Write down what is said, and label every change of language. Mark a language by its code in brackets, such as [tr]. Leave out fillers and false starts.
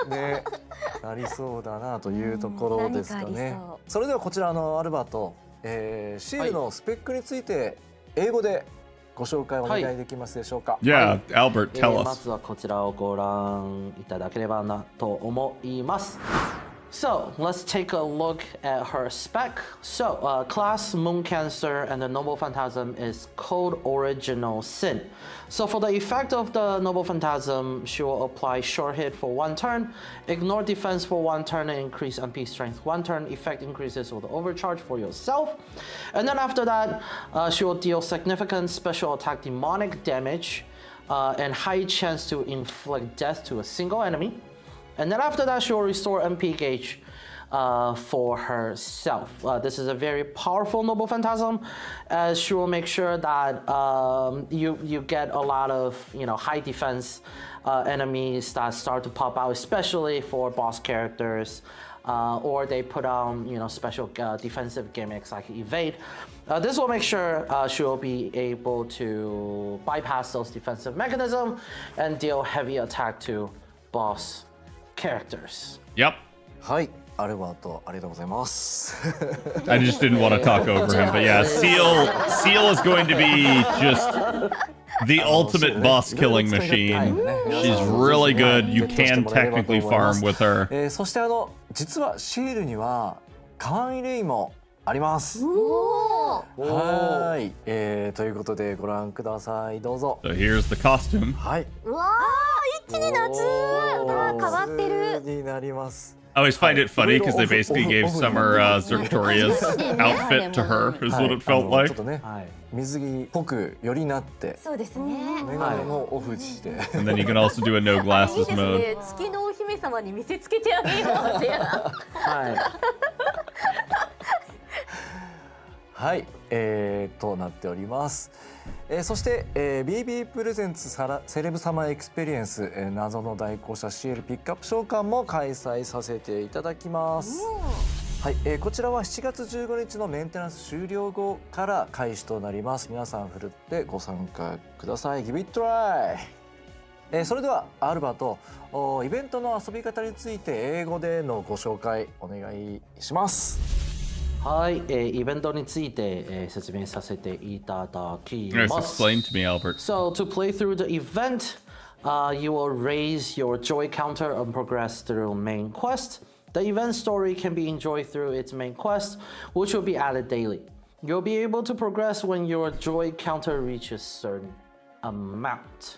[ja] ねなりそうだなというところですかね。それではこちらアルバート、シールのスペックについて英語でご紹介お願いできますでしょうか。 [en] Yeah, Albert, tell us. [ja] まずはこちらをご覧いただければなと思います。 [en] So let's take a look at her spec. So class Moon Cancer and the Noble Phantasm is Code Original Sin. So for the effect of the Noble Phantasm, she will apply short hit for 1 turn, ignore defense for 1 turn, and increase MP strength 1 turn. Effect increases with the overcharge for yourself. And then after that, she will deal significant special attack demonic damage and high chance to inflict death to a single enemy. And then after that, she will restore MP gauge for herself. This is a very powerful Noble Phantasm, as she will make sure that you get a lot of high defense enemies that start to pop out, especially for boss characters, or they put on special defensive gimmicks like evade. This will make sure she will be able to bypass those defensive mechanisms and deal heavy attack to boss characters. Yep. [ja] はい、アルバートありがとうございます。 [en] I just didn't want to talk over him, but yeah, Seal is going to be just the ultimate boss killing machine. She's really good. You can technically farm with her. [ja] そして実はシールには簡易レイもあります。はい、ということでご覧ください。どうぞ。 [en] So here's the costume. [ja] はい。うわー、一気に夏。変わってる。になります。 [en] I always find it funny because they basically gave Summer Zertoria's outfit to her, is what it felt like. [ja] ちょっとね、水着っぽくよりなって、そうですね。メガネもオフして。 [en] And then you can also do a no glasses mode. [ja] 月のお姫様に見せつけてあげようって。はい。はい、となっております。そして、BB プレゼンツセレブサマーエクスペリエンス、謎の代行者 CL ピックアップ召喚も開催させていただきます。はい、こちらは7月15日のメンテナンス終了後から開始となります。皆さんふるってご参加ください。 [en] Give it try。 [ja] それではアルバート、イベントの遊び方について英語でのご紹介お願いします。はい、イベントについて、説明させていただきます。 [en] Explain to me, Albert. So to play through the event, you will raise your joy counter and progress through main quest. The event story can be enjoyed through its main quest, which will be added daily. You'll be able to progress when your joy counter reaches certain amount.